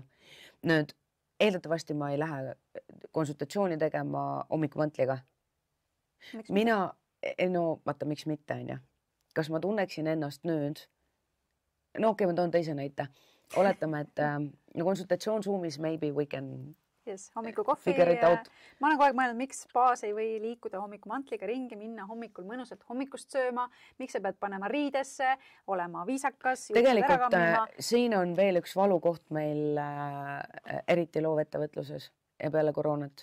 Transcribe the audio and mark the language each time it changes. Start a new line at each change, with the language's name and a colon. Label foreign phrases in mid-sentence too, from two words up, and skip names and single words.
Estonian: Nüüd eeldatavasti ma ei lähe konsultatsiooni tegema hommikumantliga. Vaata, miks mitte on ju. Kas ma tunneksin ennast nüüd? No okei, ma toon teise näite. Oletame, et konsultatsioon Zoomis
English: maybe we can
Estonian: hommikul kohvi. Ma olen kogu aeg mõelnud, miks baas ei või liikuda hommikumantliga ringi, minna hommikul mõnusalt hommikust sööma, miks sa pead panema riidesse, olema viisakas. Tegelikult siin on veel üks valukoht meil eriti loovettevõtluses ja peale koroonat.